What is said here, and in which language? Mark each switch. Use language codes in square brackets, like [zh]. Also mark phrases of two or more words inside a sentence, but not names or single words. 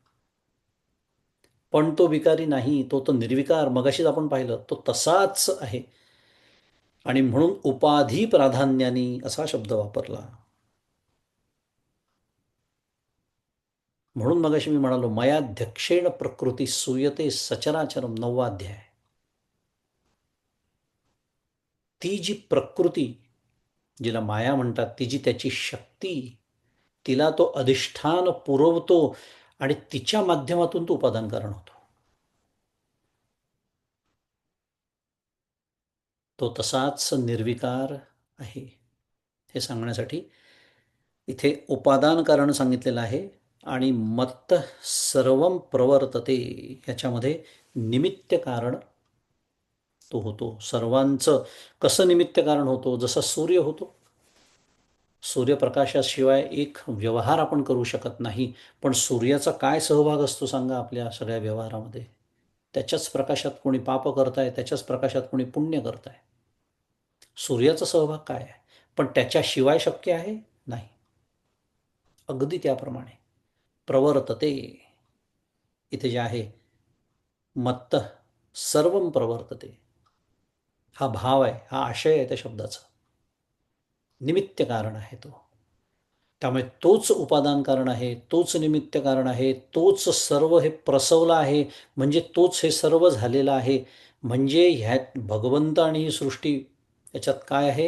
[mr] पण तो विकारी नाही, तो तो निर्विकार, मगाशीच आपण पाहिलं, तो तसाच आहे. आणि म्हणून उपाधी प्राधान्याने असा शब्द वापरला. म्हणून मगाशी मी म्हणालो [sa] मयाध्यक्षेण प्रकृती सूयते सचराचरम, [mr] 9वा अध्याय. ती जी प्रकृती, जिला माया म्हणतात, ती जी त्याची शक्ती, तिला तो अधिष्ठान पुरवतो आणि तिच्या माध्यमातून तो उपादान कारण होतो. तो तसाच निर्विकार आहे हे सांगण्यासाठी इथे उपादान कारण सांगितलेलं आहे. आणि [sa] मत्त सर्वम प्रवर्तते [mr] ह्याच्यामध्ये निमित्त कारण तो होतो. सर्वांचं कसं निमित्त कारण होतो? जसा सूर्य होतो. सूर्यप्रकाशाशिवाय एक व्यवहार आपण करू शकत नाही. पण सूर्याचा काय सहभाग असतो सांगा आपल्या सगळ्या व्यवहारामध्ये? त्याच्याच प्रकाशात कोणी पाप करताय, त्याच्याच प्रकाशात कोणी पुण्य करताय. सूर्याचा सहभाग काय आहे? पण त्याच्याशिवाय शक्य आहे? नाही. अगदी त्याप्रमाणे प्रवर्तते इथे जे आहे, [sa] मत्तः सर्वं प्रवर्तते, [mr] हा भाव आहे, हा आशय आहे त्या शब्दाचा. निमित्त कारण आहे तो. त्यामुळे तोच उपादान कारण आहे, तोच निमित्त कारण आहे, तोच सर्व हे प्रसवलं आहे, म्हणजे तोच हे सर्व झालेलं आहे. म्हणजे ह्यात भगवंत आणि ही सृष्टी याच्यात काय आहे?